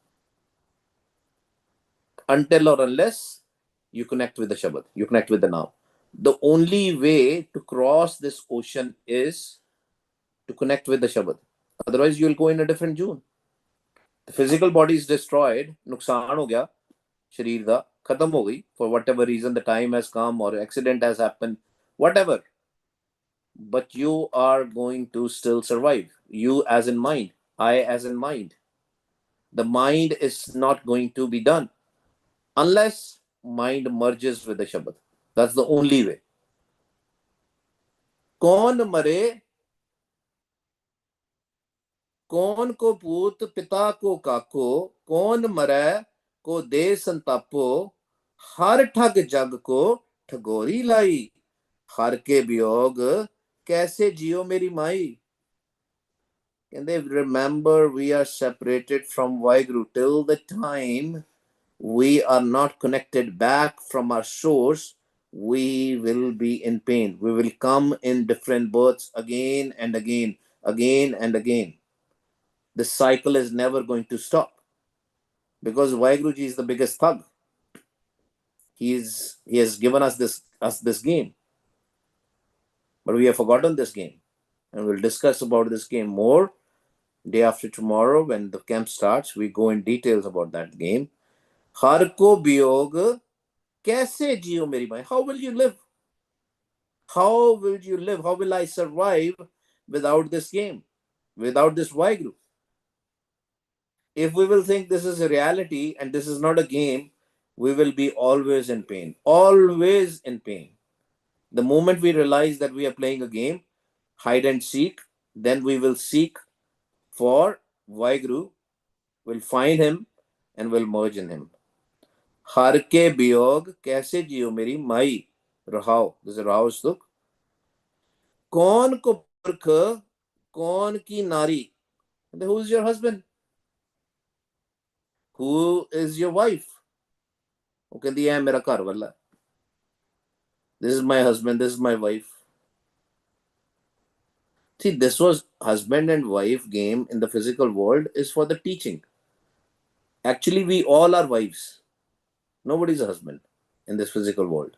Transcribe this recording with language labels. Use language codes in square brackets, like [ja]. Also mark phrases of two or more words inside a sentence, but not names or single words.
[en] Until or unless you connect with the Shabad, you connect with the now. The only way to cross this ocean is to connect with the Shabad. Otherwise, you'll go in a different zone. The physical body is destroyed, [pa] ਨੁਕਸਾਨ ਹੋ ਗਿਆ, ਸਰੀਰ ਦਾ, ਖਤਮ ਹੋ ਗਈ, [en] for whatever reason, the time has come or accident has happened, whatever. But you are going to still survive. You as in mind, I as in mind. The mind is not going to be done unless mind merges with the Shabad. That's the only way. [hi] कौन मरे कौन को पूत पिता को काको कौन मरे को दे संतापो हर ठग जग को ठगोरी लाई हर के वियोग कैसे जियो मेरी माई. [en] Can they remember we are separated from Vaheguru till the time we are not connected back from our source, we will be in pain. We will come in different births again and again, again and again. This cycle is never going to stop because Vaheguru Ji is the biggest thug. He has given us this game, but we have forgotten this game, and we'll discuss about this game more day after tomorrow when the camp starts. We go in details about that game. [hi] हर को बियोग कैसे जियो मेरी माई? [en] How will you live? How will you live? How will I survive without this game, without this Vaheguru? If we will think this is a reality and this is not a game, we will be always in pain. Always in pain. The moment we realize that we are playing a game, hide and seek, then we will seek for Vaheguru, will find him and will merge in him. [hi] हर के बियोग कैसे जियो मेरी माई. [en] Rahao. This is a Rahao stuk. [hi] कौन को परख, कौन की नारी. [en] Who is your husband? Who is your wife? [hi] वो कहती है मेरा घर वाला. [en] This is my husband, this is my wife. See, this was husband and wife game in the physical world is for the teaching. Actually, we all are wives. Nobody's a husband in this physical world.